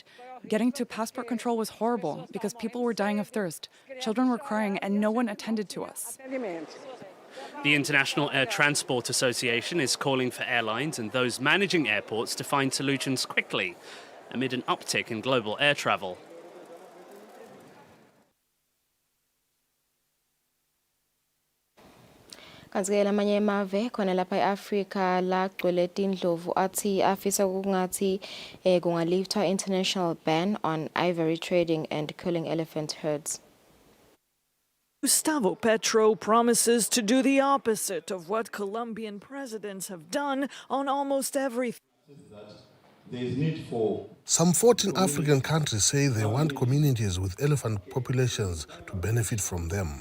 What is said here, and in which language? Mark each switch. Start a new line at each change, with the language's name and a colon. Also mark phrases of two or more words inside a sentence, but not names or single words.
English: Getting to passport control was horrible because people were dying of thirst. Children were crying and no one attended to us. The International Air Transport Association is calling for airlines and those managing airports to find solutions quickly amid an uptick in global air travel.
Swati: Kanti-ke lamanye emave khona lapha eAfrika lagcwele tindlovu athi afisa kungathi kungalifta
English: international ban on ivory trading and killing elephant herds. Gustavo Petro promises to do the opposite of what Colombian presidents have done on almost everything. There is need for Some 14 African countries say they want communities with elephant populations to benefit from them.